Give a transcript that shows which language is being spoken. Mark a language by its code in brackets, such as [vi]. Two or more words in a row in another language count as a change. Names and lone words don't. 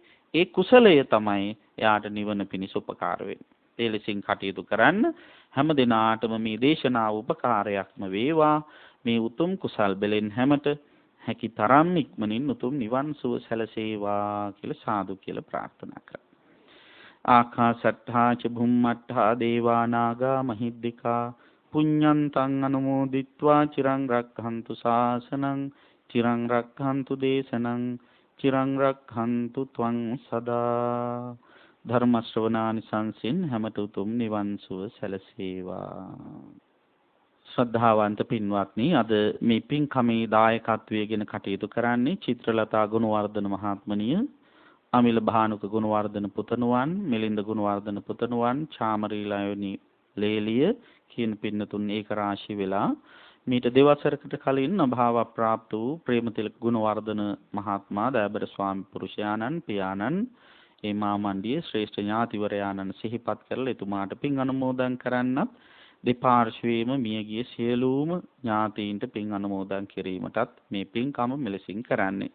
[si] ඒ කුසලය තමයි එයාට නිවන පිණිස උපකාර වෙන්නේ. ඒ ලෙසින් කටයුතු කරන්න හැම දිනාටම මේ දේශනාව උපකාරයක්ම වේවා. මේ උතුම් කුසල් බෙලෙන් හැමත හැකි තරම් ඉක්මනින් උතුම් නිවන් සුව සැලසේවා කියලා සාදු කියලා ප්‍රාර්ථනා කරා. [pi] ආකාසට්ඨා ච භුම්මට්ඨා දේවා නාග මහිද්దికා පුඤ්ඤන්තං අනුමෝදිත්වා චිරං රක්ඛන්තු ශාසනං චිරං රක්ඛන්තු දේශනං චිරං රක්ඛන්තු ත්වං සදා. [si] ධර්ම ශ්‍රවණානිසංසින් හැමත උතුම් නිවන් සුව සැලසේවා. ශ්‍රද්ධාවන්ත පින්වත්නි, අද මේ පින්කමේ දායකත්වයෙන් කටයුතු කරන්නේ චිත්‍රලතා ගුණවර්ධන මහත්මනිය, අමිල භානුක ගුණවර්ධන පුතණුවන්, මිලින්ද ගුණවර්ධන පුතණුවන්, චාමරීලයනි ලේලිය කියන පින්නතුන් ඒක රාශි වෙලා මීට දෙවසරකට කලින් අභාව ප්‍රාප්ත වූ ප්‍රේමතිලක ගුණවර්ධන මහත්මයා, දයබර ස්වාමි පුරුෂයාණන්, පියාණන්, ඒ මාමණ්ඩිය ශ්‍රේෂ්ඨ ඥාතිවරයාණන් සිහිපත් කරලා එතුමාට පින් අනුමෝදන් කරන්නත්, දෙපාර්ශ්වයේම මියගිය සියලුම ඥාතීන්ට පින් අනුමෝදන් කිරීමටත් මේ පින්කම මෙලෙසින් කරන්නේ.